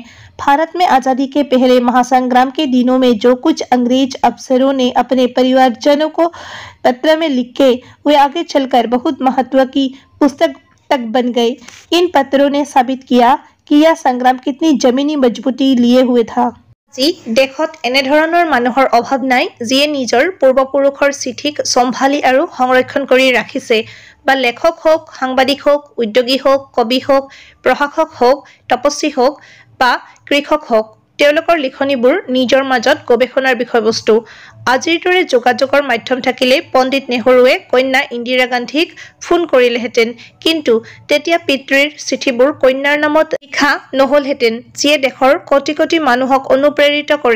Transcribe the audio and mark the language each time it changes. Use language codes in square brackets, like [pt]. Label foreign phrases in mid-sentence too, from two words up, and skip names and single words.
[hi] भारत में आजादी के पहले महासंग्राम के दिनों में जो कुछ अंग्रेज अफसरों ने अपने परिवारजनों को पत्र में लिखे, वे आगे चलकर बहुत महत्व की पुस्तक तक बन गए। इन पत्रों ने साबित किया कि यह संग्राम कितनी जमीनी मजबूती लिए हुए था। [as] আজি দেশত এনেধৰণৰ মানুহৰ অভাৱ নাই যিয়ে নিজৰ পূৰ্বপুৰুষৰ চিঠিক সম্ভালি আৰু সংৰক্ষণ কৰি ৰাখিছে, বা লেখক হোক, সাংবাদিক হোক, উদ্যোগী হোক, কবি হোক, প্ৰশাসক হোক, তপস্বী হোক বা কৃষক হোক, তেওঁলোকৰ লিখনিবোৰ নিজৰ মাজত গৱেষণাৰ বিষয়বস্তু। আজিৰ দৰে যোগাযোগৰ মাধ্যম থাকিলে পণ্ডিত নেহৰুৱে কন্যা ইন্দিৰা গান্ধীক ফোন কৰিলেহেঁতেন, কিন্তু তেতিয়া পিতৃৰ চিঠিবোৰ কন্যাৰ নামত লিখা নহলহেঁতেন, যিয়ে দেশৰ কোটি কোটি মানুহক অনুপ্ৰেৰিত কৰে।